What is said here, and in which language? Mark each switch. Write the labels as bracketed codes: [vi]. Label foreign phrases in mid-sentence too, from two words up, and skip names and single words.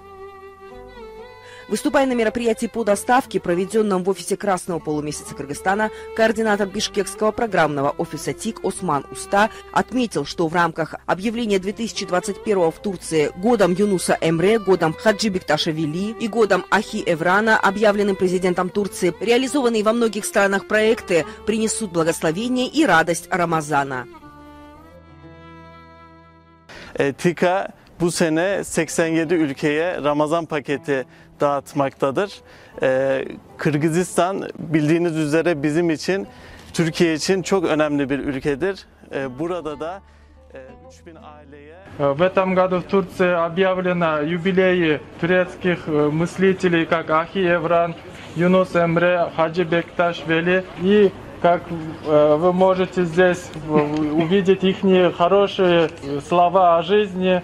[ru] Выступая на мероприятии по доставке, проведенном в офисе Красного полумесяца Кыргызстана, координатор Бишкекского программного офиса ТИК Осман Уста отметил, что в рамках объявления 2021 в Турции годом Юнуса Эмре, годом Хаджи Бекташвили и годом Ахи Эврана, объявленным президентом Турции, реализованные во многих странах проекты принесут благословение и радость Рамазана. [tr] TİKA bu sene 87 ülkeye Ramazan paketi dağıtmaktadır. Kırgızistan bildiğiniz üzere bizim için, Türkiye için çok önemli bir ülkedir. Burada da 3000 aileye... [ru] В этом году в Турции объявлено юбилеи турецких мыслителей, как Ахи Эвран, Юнус Эмре, Хаджи Бекташвили. И как вы можете здесь увидеть их хорошие слова о жизни.